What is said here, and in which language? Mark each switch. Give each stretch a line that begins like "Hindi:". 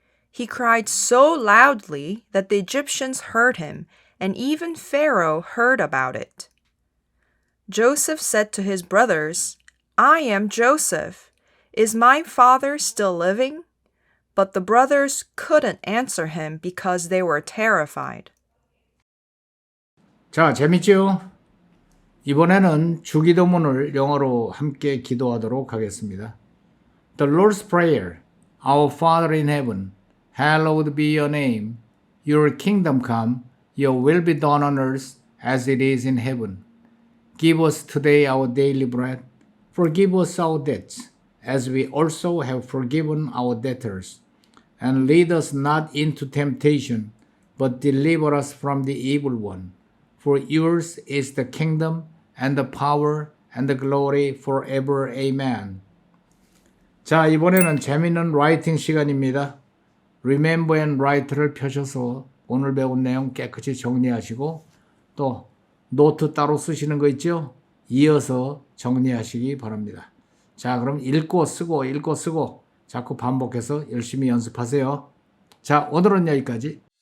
English: He cried so loudly that the Egyptians heard him, and even Pharaoh heard about it. Joseph said to his brothers, I am Joseph. Is my father still living? But the brothers couldn't answer him because they were terrified.
Korean: 자, 재밌죠? 이번에는 주기도문을 영어로 함께 기도하도록 하겠습니다.
English: The Lord's Prayer. Our Father in heaven, hallowed be your name. Your kingdom come, your will be done on earth as it is in heaven. Give us today our daily bread. Forgive us our debts, as we also have forgiven our debtors. And lead us not into temptation, but deliver us from the evil one. For yours is the kingdom, and the power, and the glory forever. Amen.
Korean: 자, 이번에는 재미있는 라이팅 시간입니다. Remember and Write를 펴셔서 오늘 배운 내용 깨끗이 정리하시고 또 노트 따로 쓰시는 거 있죠? 이어서 정리하시기 바랍니다. 자, 그럼 읽고 쓰고 자꾸 반복해서 열심히 연습하세요. 자, 오늘은 여기까지.